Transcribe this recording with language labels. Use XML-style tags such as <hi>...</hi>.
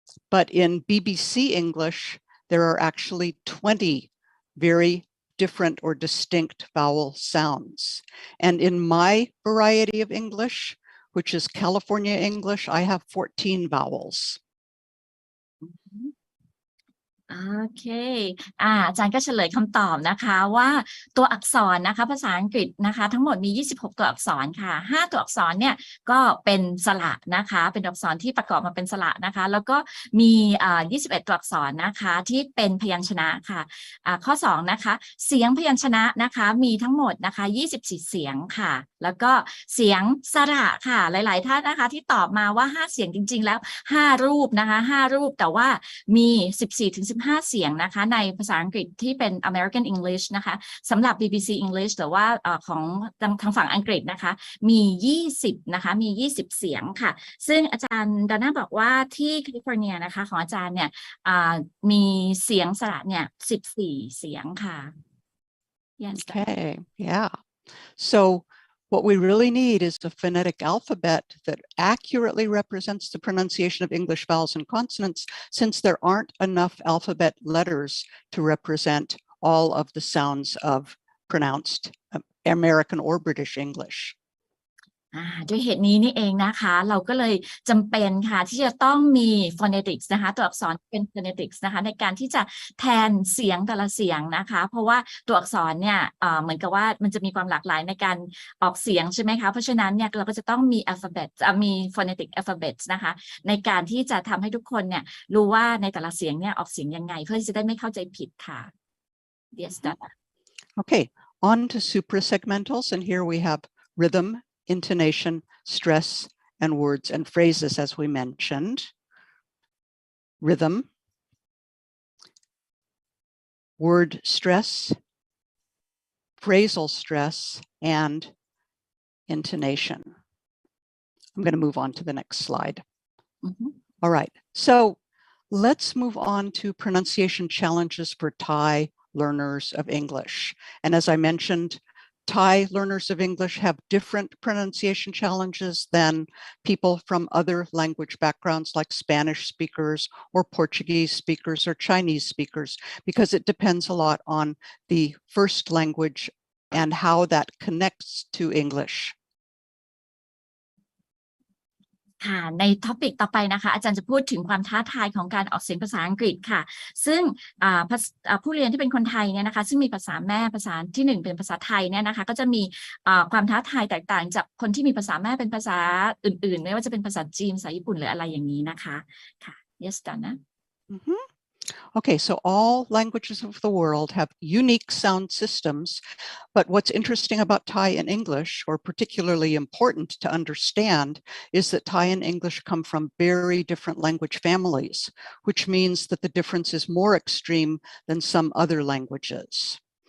<en>But in BBC English, there are actually 20 very different or distinct vowel sounds. And in my variety of English, which is California English, I have 14 vowels.</en> <th>โอเคอาจารย์ก็เฉลยคำตอบนะคะว่าตัวอักษรนะคะภาษาอังกฤษนะคะทั้งหมดมี26ตัวอักษรค่ะ5ตัวอักษรเนี่ยก็เป็นสระนะคะเป็นอักษรที่ประกอบมาเป็นสระนะคะแล้วก็มี21ตัวอักษรนะคะที่เป็นพยัญชนะค่ะ ข้อ2นะคะเสียงพยัญชนะนะคะมีทั้งหมดนะคะ24เสียงค่ะแล้วก็เสียงสระค่ะหลายๆท่านนะคะที่ตอบมาว่า5เสียงจริงๆแล้ว5รูปนะคะ5รูปแต่ว่ามี 14-15เสียงนะคะในภาษาอังกฤษที่เป็น American English นะคะสำหรับ BBC English หรือว่าของทางฝั่งอังกฤษนะคะมี20นะคะมี20เสียงค่ะซึ่งอาจารย์ดาน่าบอกว่าที่แคลิฟอร์เนียนะคะของอาจารย์เนี่ยมีเสียงสระเนี่ย14เสียงค่ะ</th> <en>Yes. Okay, yeah. So what we really need is a phonetic alphabet that accurately represents the pronunciation of English vowels and consonants, since there aren't enough alphabet letters to represent all of the sounds of pronounced American or British English.</en> <th>ด้วยเหตุนี้นี่เองนะคะเราก็เลยจำเป็นค่ะที่จะต้องมี phonetics นะคะตัวอักษรเป็น phonetics นะคะในการที่จะแทนเสียงแต่ละเสียงนะคะเพราะว่าตัวอักษรเนี่ยเหมือนกับว่ามันจะมีความหลากหลายในการออกเสียงใช่ไหมคะเพราะฉะนั้นเนี่ยเราก็จะต้องมี alphabet มี phonetic alphabet นะคะในการที่จะทำให้ทุกคนเนี่ยรู้ว่าในแต่ละเสียงเนี่ยออกเสียงยังไงเพื่อที่จะได้ไม่เข้าใจผิดค่ะ</th> <en>Yes, Donna. Okay, on to suprasegmentals, and here we have rhythm, intonation, stress, and words and phrases, as we mentioned. Rhythm, word stress, phrasal stress, and intonation. I'm going to move on to the next slide. All right, so let's move on to pronunciation challenges for Thai learners of English. And as I mentioned, Thai learners of English have different pronunciation challenges than people from other language backgrounds like Spanish speakers or Portuguese speakers or Chinese speakers, because it depends a lot on the first language and how that connects to English.</en> <th>ค่ะในท็อปิกต่อไปนะคะอาจารย์จะพูดถึงความท้าทายของการออกเสียงภาษาอังกฤษค่ะซึ่งผู้เรียนที่เป็นคนไทยเนี่ยนะคะซึ่งมีภาษาแม่ภาษาที่1เป็นภาษาไทยเนี่ยนะคะก็จะมีความท้าทายแตกต่างจากคนที่มีภาษาแม่เป็นภาษาอื่นๆไม่ว่าจะเป็นภาษาจีนภาษาญี่ปุ่นหรืออะไรอย่างนี้นะคะค่ะ</th> <en>Yes, Donna. Okay, so all languages of the world have unique sound systems, but what's interesting about Thai and English, or particularly important to understand, is that Thai and English come from very different language families, which means that the difference is more extreme than some other languages.</en>